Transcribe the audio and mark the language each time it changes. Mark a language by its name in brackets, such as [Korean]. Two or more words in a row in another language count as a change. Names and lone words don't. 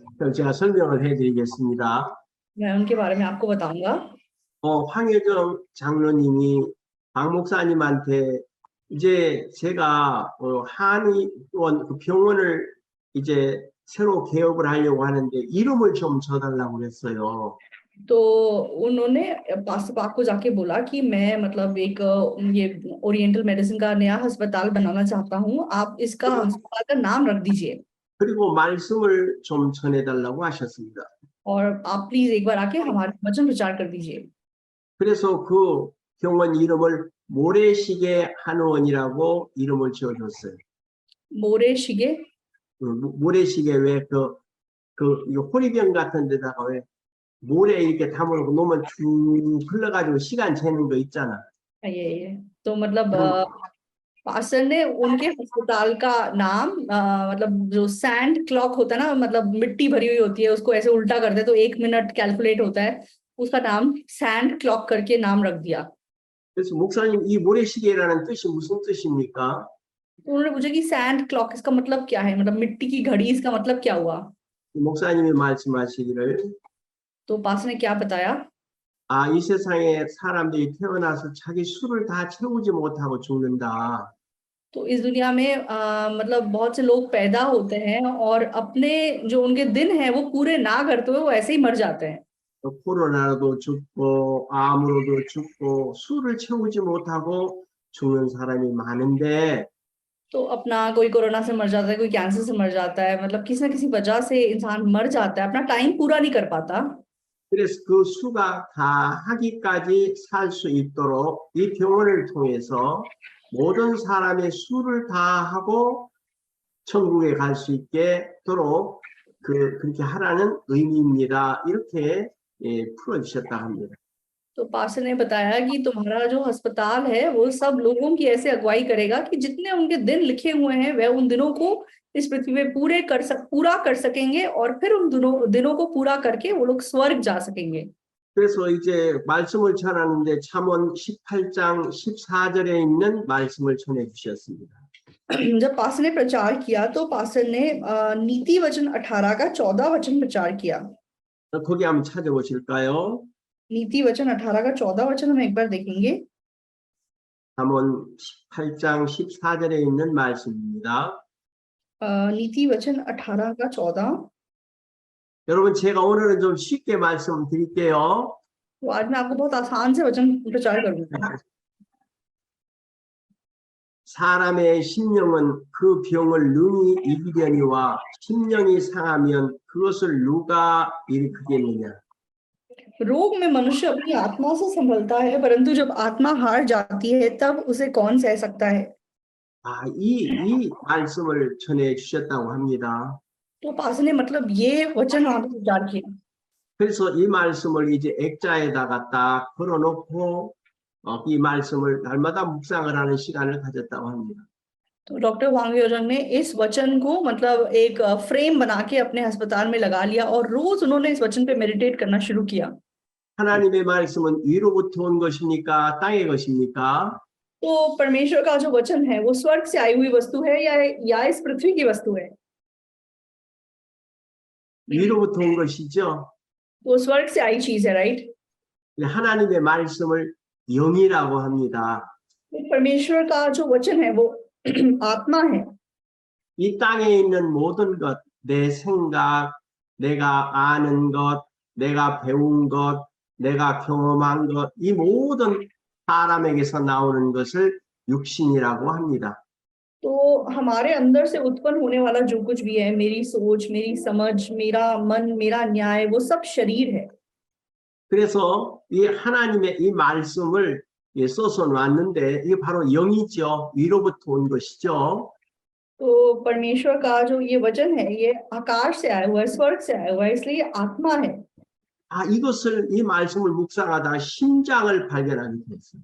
[Korean] 그럼 제가 설명을 해드리겠습니다. [Hindi] मैं उनके बारे में आपको बताऊंगा। [Korean] 황효정 장로님이 박 목사님한테 이제 제가 한의원 그 병원을 이제 새로 개업을 하려고 하는데 이름을 좀 줘달라고 그랬어요. [Hindi] तो उन्होंने पास्टर पाक को जाके बोला कि मैं मतलब एक ये [English] oriental medicine [Hindi] का नया अस्पताल बनाना चाहता हूँ, आप इसका अस्पताल का नाम रख दीजिए [Korean] 그리고 말씀을 좀 전해달라고 하셨습니다. [Hindi] और आप प्लीज एक बार आके हमारे वचन प्रचार कर दीजिए। [Korean] 그래서 그 병원 이름을 모래시계 한의원이라고 이름을 지어줬어요. 모रेशिगे 모래시계 왜 그 호리병 같은 데다가 왜 모래 이렇게 담으고 놓으면 쭉 흘러가지고 시간 재는 거 있잖아. [Hindi] ये तो मतलब [Korean] 그런 [Hindi] पास्टर ने उनके अस्पताल का नाम मतलब जो [English] sand clock [Hindi] होता है ना, मतलब मिट्टी भरी हुई होती है, उसको ऐसे उल्टा करते हैं तो 1 मिनट कैलकुलेट होता है, उसका नाम [English] sand clock [Hindi] करके नाम रख दिया। [Korean] 그래서 목사님 이 모래시계라는 뜻이 무슨 뜻입니까? [Hindi] तो उन्होंने पूछा कि [English] sand clock [Hindi] इसका मतलब क्या है, मतलब मिट्टी की घड़ी, इसका मतलब क्या हुआ? [Korean] 목사님이 말씀하시기를 [Hindi] तो पास्टर ने क्या बताया? [Korean] 이 세상에 사람들이 태어나서 자기 수를 다 채우지 못하고 죽는다. [Hindi] तो इस दुनिया में मतलब बहुत से लोग पैदा होते हैं और अपने जो उनके दिन हैं वो पूरे ना करते हुए वो ऐसे ही मर जाते हैं। [Korean] 코로나로도 죽고 암으로도 죽고 수를 채우지 못하고 죽는 사람이 많은데 [Hindi] तो अपना कोई कोरोना से मर जाता है, कोई कैंसर से मर जाता है, मतलब किसी ना किसी वजह से इंसान मर जाता है, अपना टाइम पूरा नहीं कर पाता। [Korean] 그래서 그 수가 다 하기까지 살 수 있도록 이 병원을 통해서 모든 사람의 수를 다 하고 천국에 갈 수 있게도록 그렇게 하라는 의미입니다. 이렇게 풀어주셨다 합니다. [Hindi] तो पास्टर ने बताया कि तुम्हारा जो अस्पताल है वो सब लोगों की ऐसे अगुवाई करेगा कि जितने उनके दिन लिखे हुए हैं वह उन दिनों को इस पृथ्वी पे पूरा कर सकेंगे और फिर उन दिनों को पूरा करके वो लोग स्वर्ग जा सकेंगे। [Korean] 그래서 이제 말씀을 전하는데 잠언 18장 14절에 있는 말씀을 전해 주셨습니다. [Hindi] जब पास्टर ने प्रचार किया तो पास्टर ने नीति वचन 18 का 14 वचन प्रचार किया। [Korean] 거기 한번 찾아보실까요? [Hindi] नीति वचन 18 का 14 वचन हम एक बार देखेंगे। [Korean] 잠언 18장 14절에 있는 말씀입니다. [Hindi] नीति वचन 18 का 14। [Korean] 여러분 제가 오늘은 좀 쉽게 말씀드릴게요. [Hindi] तो आज मैं आपको बहुत आसान से वचन प्रचार करूंगा। [Korean] 사람의 심령은 그 병을 능히 이기려니와 심령이 상하면 그것을 누가 일으키겠느냐. [Hindi] रोग में मनुष्य अपनी आत्मा से संभलता है, परंतु जब आत्मा हार जाती है तब उसे कौन सह सकता है? [Korean] 이 말씀을 전해 주셨다고 합니다. [Hindi] तो पास ने मतलब ये वचन वहां पर प्रचार किया। [Korean] 그래서 이 말씀을 이제 액자에다가 딱 걸어놓고 이 말씀을 날마다 묵상을 하는 시간을 가졌다고 합니다. [Hindi] तो डॉक्टर वांग योजंग ने इस वचन को मतलब एक फ्रेम बना के अपने अस्पताल में लगा लिया और रोज उन्होंने इस वचन पे मेडिटेट करना शुरू किया। [Korean] 하나님의 말씀은 위로부터 온 것입니까? 땅의 것입니까? [Hindi] तो परमेश्वर का जो वचन है वो स्वर्ग से आई हुई वस्तु है या इस पृथ्वी की वस्तु है? [Korean] 위로부터 온 것이죠. [Hindi] वो स्वर्ग से आई चीज है, राइट? [Korean] 하나님의 말씀을 영이라고 합니다. [Hindi] परमेश्वर का जो वचन है वो आत्मा है। [Korean] 이 땅에 있는 모든 것, 내 생각, 내가 아는 것, 내가 배운 것, 내가 경험한 것, 이 모든 사람에게서 나오는 것을 육신이라고 합니다. [Hindi] तो हमारे अंदर से उत्पन्न होने वाला जो कुछ भी है, मेरी सोच, मेरी समझ, मेरा मन, मेरा न्याय, वो सब शरीर है। [Korean] 그래서 이 하나님의 이 말씀을 써서 놨는데 이게 바로 영이죠. 위로부터 온 것이죠. [Hindi] तो परमेश्वर का जो ये वचन है ये आकाश से आया हुआ है, स्वर्ग से आया हुआ है, इसलिए आत्मा है। [Korean] 이 말씀을 묵상하다 심장을 발견하게 됐어요.